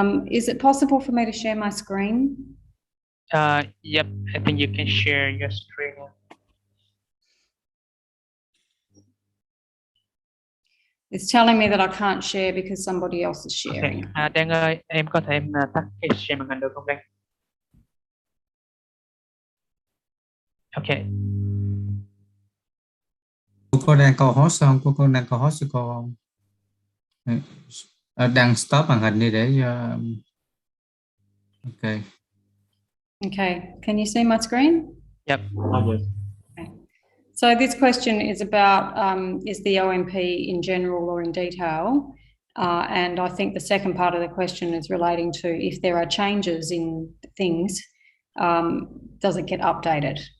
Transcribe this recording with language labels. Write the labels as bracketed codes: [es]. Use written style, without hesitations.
[en] Is it possible for me to share my screen? Yep, I think you can share your screen. It's telling me that I can't share because somebody else is sharing. Okay. [vi] Đen ơi, em có thể tắt cái share màn hình được không Đen? [en] Okay. [vi] Cô đang co-host không? Cô đang co-host cho cô không? Đang stop màn hình đi để ok. [en] Okay, can you see my screen? Yep. Yes. Okay. So this question is about is the OMP in general or in detail? And I think the second part of the question is relating to if there are changes in things, does it get updated?